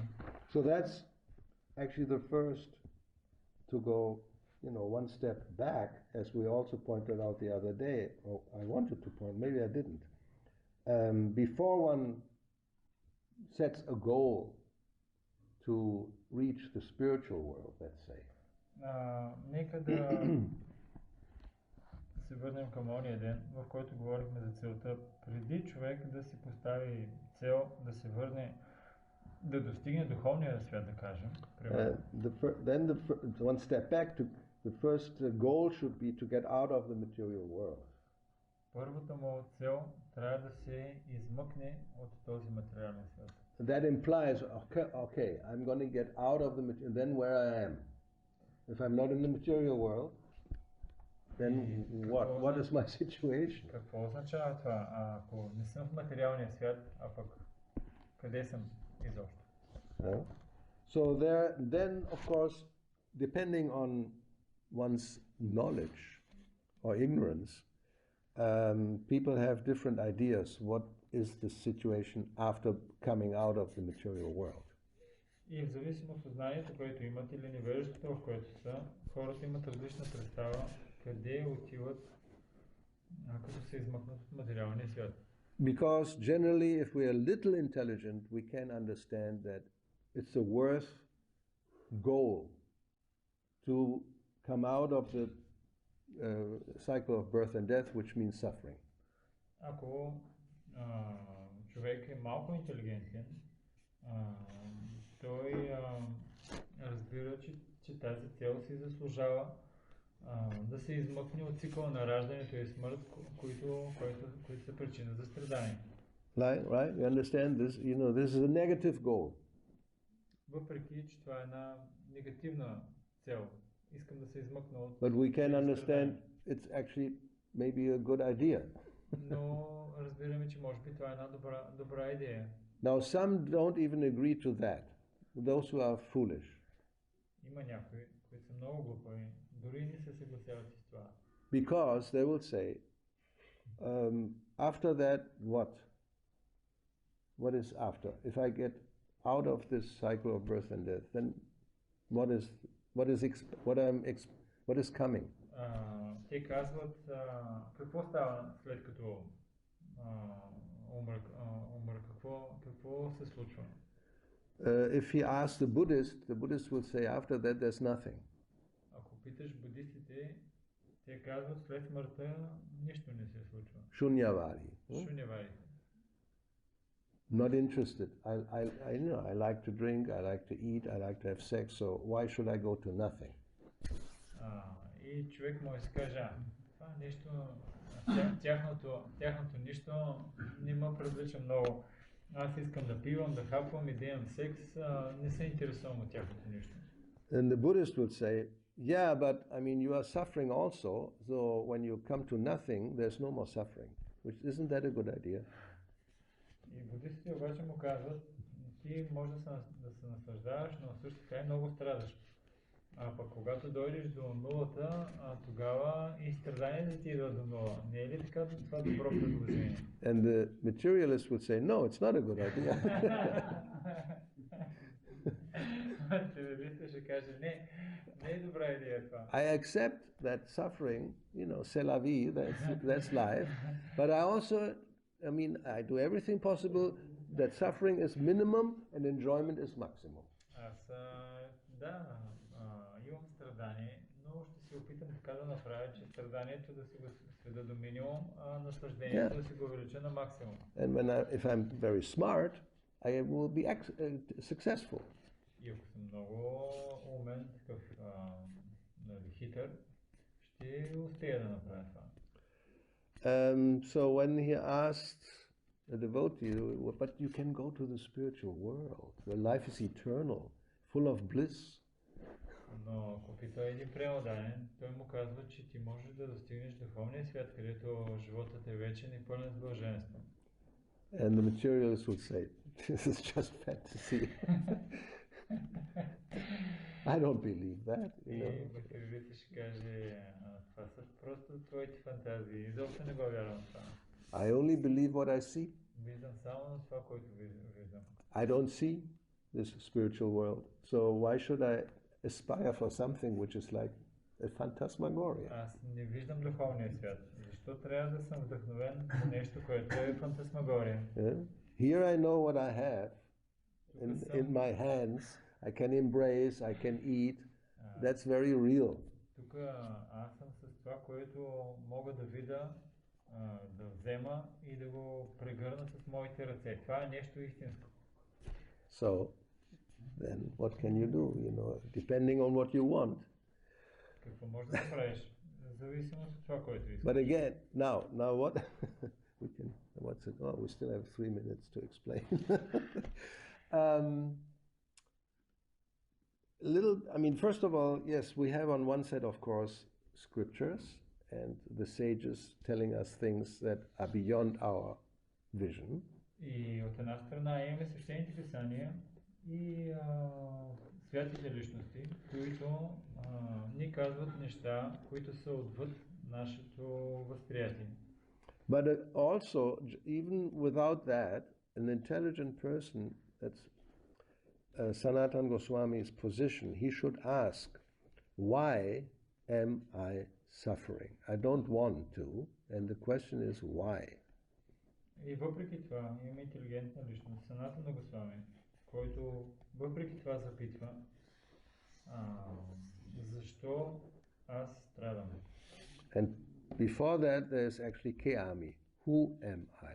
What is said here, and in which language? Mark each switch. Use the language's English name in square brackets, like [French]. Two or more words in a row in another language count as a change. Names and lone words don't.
[English] So that's actually the first to go, one step back, as we also pointed out the other day, or I wanted to point, maybe I didn't. Before one sets a goal to reach the spiritual world, let's say. [Bulgarian] Нека да се върнем към ония ден, в който говорихме за целта. Преди човек да си постави цел, да се върне, да достигне духовния свят, да кажем. [English] One step back, the first goal should be to get out of the material world. [Bulgarian] Първата му цел трябва да се измъкне от този материален свят. [English] That implies, okay, I'm going to get out of the material, then where I am. If I'm not in the material world, then what is my situation? [Bulgarian] Какво означава това? Ако не съм в материалния свят, а пък къде съм изобщо? [English] So then of course, depending on one's knowledge or ignorance, people have different ideas what is the situation after coming out of the material world. [Bulgarian] И в зависимост от знанието, което имат или невежеството, в което са, хората имат различна представа къде отиват, като се измъкнат от материалния свят. [English] Because generally, if we are little intelligent, we can understand that it's a worth goal to come out of the cycle of birth and death, which means suffering. [Bulgarian] Ако човек е малко интелигентен, той разбира, че тази цел си заслужава да се измъкне от цикъла на раждането и смърт, които са причина за страдание. [English] Right? You understand this? This is a negative goal. [Bulgarian] Въпреки, че това е една негативна цел. Искам да се измъкна от... [English] But we can understand it's actually maybe a good idea. [Bulgarian] Но разбираме, че може би това е една добра идея. [English] Now some don't even agree to that. Those who are foolish. [Bulgarian] Има някои, които са много глупави, дори не се съгласяват с това. [English] Because they will say, after that, what? What is after? If I get out of this cycle of birth and death, then what is coming? [Bulgarian] Те казват, какво става след като умра, какво се случва? [English] If he asks the Buddhist will say after that there's nothing. [Bulgarian] Ако питаш будистите, те казват след смъртта нищо не се случва. [English] Shunyavadi. Shunyavadi. Not interested. I like to drink, I like to eat, I like to have sex, so why should I go to nothing? [Bulgarian] И човек може да каже, това нещо, тяхното нищо не ме привлича много. Аз искам да пивам, да хапвам и да имам секс, не се интересувам от тяхното нищо. [English] And the Buddhist would say, Yeah, but I mean, you are suffering also. So when you come to nothing, there's no more suffering. Which isn't that a good idea? [Bulgarian] И буддистите обаче му казват, ти може да се наслаждаваш, но също така и много страдаш. А пък когато дойдеш до нулата, тогава и страданията ти идват до нула. Не е ли така това добро предложение? [English] And the materialist would say, no, it's not a good idea. [Bulgarian] Материалистът ще каже, не е добра идея това. [English] I accept that suffering, [French] c'est la vie, [English] that's life. But I also, I do everything possible that suffering is minimum and enjoyment is maximum. [Bulgarian] Аз, имам страдание, но ще се опитам така да направя, че страданието да си го сведа до минимум, а наслаждението да си го увелича на максимум. [English] And if I'm very smart, I will be successful. [Bulgarian] И ако съм много умен, такъв хитър, ще успея да направя това. [English] So when he asked a devotee, but you can go to the spiritual world, where life is eternal, full of bliss. [Bulgarian] Но ако пита един преmodanен, той му казва, че ти можеш да достигнеш духовния свят, където животът е вечен и пълен с блаженство. [English] And the materialist would say, this is just fantasy. I don't believe that. [Bulgarian] И материалистът ще каже, това са просто твоите фантазии, изобщо не го вярвам това. [English] I only believe what I see. [Bulgarian] Виждам само на това, което виждам. [English] I don't see this spiritual world. So why should I aspire for something which is like a phantasmagoria? [Bulgarian] Аз не виждам духовния свят. Защо трябва да съм вдъхновен за нещо, което е фантасмагория? [English] Yeah? Here I know what I have in my hands. I can embrace, I can eat. That's very real. [Bulgarian] Тук аз съм с това, което мога да видя, да взема и да го прегърна с моите ръце. Това е нещо истинско. [English] So, then what can you do? Depending on what you want. [Bulgarian] Какво можеш да направиш? Зависимо от това, което искаш. [English] But again, now what what's it? Oh, we still have 3 minutes to explain. First of all, yes, we have on one side, of course, scriptures and the sages telling us things that are beyond our vision. [Bulgarian] И от една страна имаме свещените писания и святите личности, които ни казват неща, които са отвъд нашето възприятие. [English] But also, even without that, an intelligent person, that's Sanatana Goswami's position, he should ask, why am I suffering? I don't want to, and the question is why. [Bulgarian] И въпреки това имаме интелигентна личност, Санатана Госвами, който въпреки това запитва, защо аз страдам? [English] And before that there is actually Keami, who am I?